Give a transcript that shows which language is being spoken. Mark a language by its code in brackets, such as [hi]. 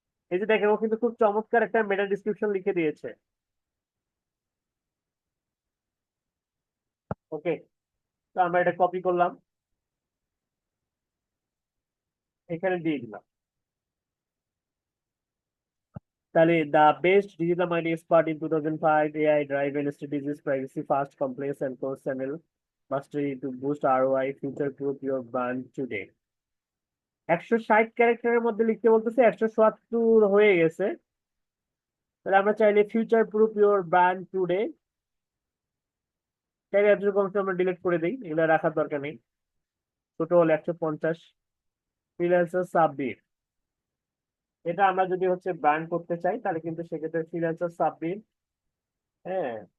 [bn] এই যে দেখেন, ও কিন্তু খুব চমৎকার একটা মেটা ডিসক্রিপশন লিখে দিয়েছে। ওকে, তো আমরা এটা কপি করলাম, এখানে দিয়ে দিলাম। [en] তাহলে the best digital marketing expert in 2005, AI driven strategies, privacy fast, complex and cross channel mastery to boost ROI, future proof your brand today। [bn] 160 ক্যারেক্টারের মধ্যে লিখতে বলতেছে, 177 হয়ে গেছে। তাহলে আমরা চাইলে future proof your brand today, চাইলে এতটুকু অংশ আমরা ডিলিট করে দিই, এগুলো রাখার দরকার নেই। ছোট হল 150। ফ্রিল্যান্সার সাব্বির, এটা আমরা যদি হচ্ছে ব্র্যান্ড করতে চাই, তাহলে কিন্তু সেক্ষেত্রে ফ্রিল্যান্সার সাব্বির। হ্যাঁ,